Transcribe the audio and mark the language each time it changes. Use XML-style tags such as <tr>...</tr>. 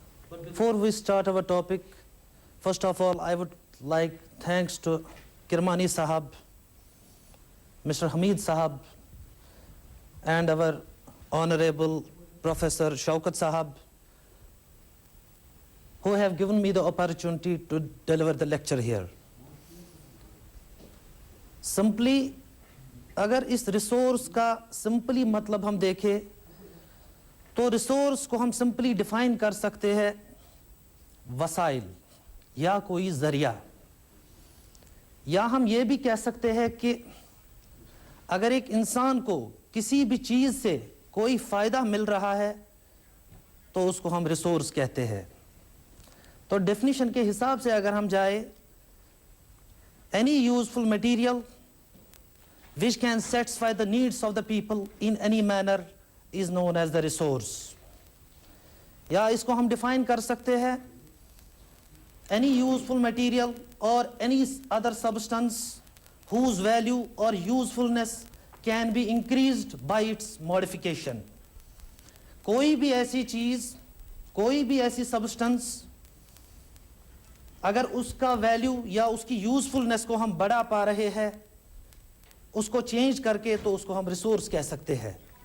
<en>But before we start our topic, first of all, I would like thanks to Kirmani Sahab, Mr. Hamid Sahab, and our honorable Professor Shaukat Sahab, who have given me the opportunity to deliver the lecture here.</en> <hi>Simply, अगर इस resource का simply मतलब हम देखें तो resource को हम simply define कर सकते हैं वसाइल या कोई जरिया, या हम ये भी कह सकते हैं कि अगर एक इंसान को किसी भी चीज़ से कोई फ़ायदा मिल रहा है तो उसको हम रिसोर्स कहते हैं। तो डेफिनेशन के हिसाब से अगर हम जाए,</hi> <en>Any useful material which can satisfy the needs of the people in any manner is known as the resource.</en> <hi>या इसको हम define कर सकते हैं</hi> <en>any useful material or any other substance whose value or usefulness can be increased by its modification.</en> <hi>कोई भी ऐसी चीज़, कोई भी ऐसी substance अगर उसका value या उसकी usefulness को हम बढ़ा पा रहे हैं, उसको चेंज करके, तो उसको हम रिसोर्स कह सकते हैं।</hi>